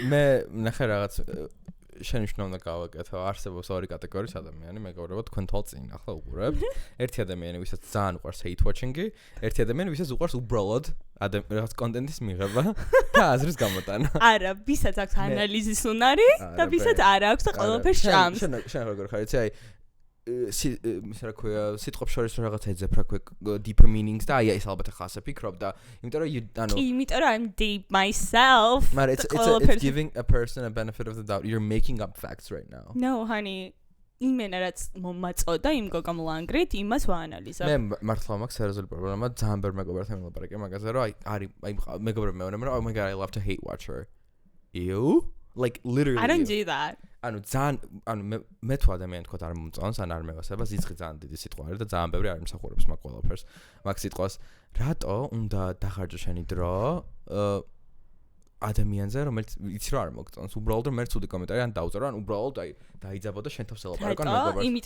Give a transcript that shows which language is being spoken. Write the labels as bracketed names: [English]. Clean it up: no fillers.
[Georgian] მე ნახე რაღაც შენიშნავ და გავაკეთო არსებობს ორი კატეგორიის ადამიანი მეგობრებო თქვენ თვალ წინ ახლა უყურებთ ერთი ადამიანი ვისაც ძალიან უყვარს hate watching-ი ერთი ადამიანი ვისაც უყვარს უბრალოდ რაღაც კონტენტის მიღება და აზრის გამოტანა არა ვისაც აქვს ანალიზის უნარი და ვისაც არ აქვს და ყველაფერს ჭამს შენ როგორ ხარ იცი აი ის რა ქვია სიტყვებს შორის რაღაც ეძებ რა ქვია [English] deeper meanings [Georgian] და აი ეს ალბათ ახლა ასე ფიქრობ და იმიტომ რომ ანუ იმიტომ რომ [English] I'm deep myself but it's giving a person a benefit of the doubt you're making up facts right now no honey [Georgian] იმენა რაც მომაწოდა იმ გოგამ ლანგრით იმას ვაანალიზებ მე მართლა მაქვს სერიოზული პრობლემა ძალიან ბევრ მეგობრებთან ვილაპარაკე მაგაზე რომ აი მეგობრები მეუბნებიან რომ [English] oh my god I love to hate watch her you like literally I don't do that [Georgian] ანუ ძალიან ანუ მე თუ ადამიანი თქო არ მომწონს ან არ მევასება ზიცხი ძალიან დიდი სიტყვა არის და ძალიან ბევრი არ იმსახურებს მაგ ყველაფერს მაგ სიტყვას რატო უნდა დახარჯო შენი დრო ადამიანზე რომელიც იცი რომ არ მოგწონს უბრალოდ რომ მე ცუდი კომენტარი ან დაუწერო ან უბრალოდ აი დაიძაბო და შენ თავს ელაპარაკო ან მეგობრებს